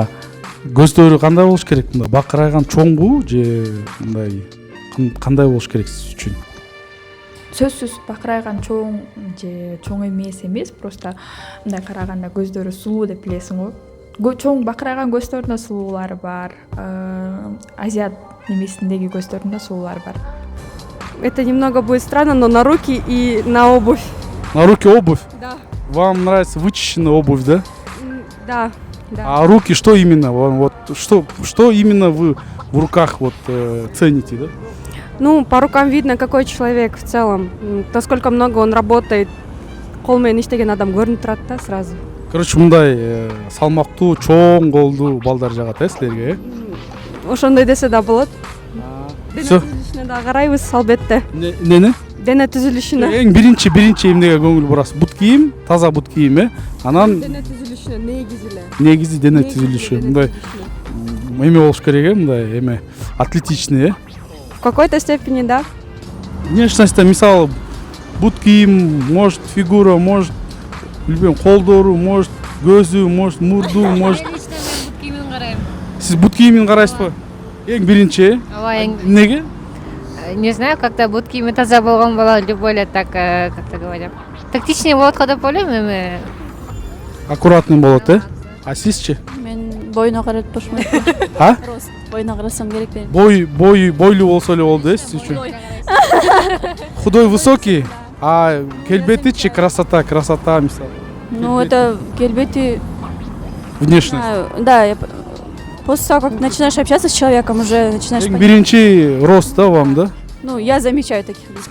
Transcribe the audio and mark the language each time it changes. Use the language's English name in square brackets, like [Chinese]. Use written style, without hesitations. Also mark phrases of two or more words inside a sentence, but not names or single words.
[Kyrgyz] Көздөрү кандай болуш керек? Мындай бакырайган чоңбу же мындай кандай болуш керек сиз үчүн? Сөзсүз бакырайган чоң же чоң эмес, просто мындай караганда көздөрү сулуу деп билесиң го. Чоң бакырайган көздөрдүн да сулуулары бар. Азиат немесиндеги көздөрдүн да сулуулары бар. [Russian] Это немного будет странно, но на руки и на обувь. На руки обувь? Да. Вам нравится вычищенная обувь, да? Да. А руки что именно? Вот что именно вы в руках цените, да? Ну, по рукам видно, какой человек в целом. Насколько много он работает. [Kyrgyz] Кол менен иштеген адам көрүнүп турат да сразу. Короче, мындай салмактуу, чоң колдуу балдар жагат силерге, Ошондой десе да болот. Дене [Russian] Всё. [Kyrgyz] түзүлүшүнө да карайбыз албетте. Эмнени? Дене түзүлүшүнө. Эң биринчи эмнеге көңүл бурасыз? Бут кийим, таза бут кийим, Анан Дене түзүлүшүнө негизи эле. негизи дене түзүлүшү. Мындай эме болуш керек, мындай эме атлетичный, [Russian] В какой-то степени, да. Внешность, [Kyrgyz] мисалы, бут кийим, может фигура, может билбейм, колдору, может көзү, может мурду, может. Лично мен бут кийимин карайм. Сиз бут кийимин карайсызбы? Эң биринчи, Ооба, Неге? [Russian] не знаю, как-то [Kyrgyz] бут кийими таза болгон болот, [Russian] более так, как-то говоря. [Kyrgyz] Тактичнее болот го деп ойлойм эми. Аккуратный болот, А сизчи? Мен боюна карап бошмойт. А? Рост. Боюна карасам керек дейм. Бойлуу болсо эле болду, сиз үчүн? [Russian] Худой, высокий, а келбетичи красота, мисалы. Ну, это келбети... Внешность. Да, после того, как начинаешь общаться с человеком, уже начинаешь [Kyrgyz] Эң [Russian] понимать. биринчи рост, да, вам, да? Ну, я замечаю таких людей.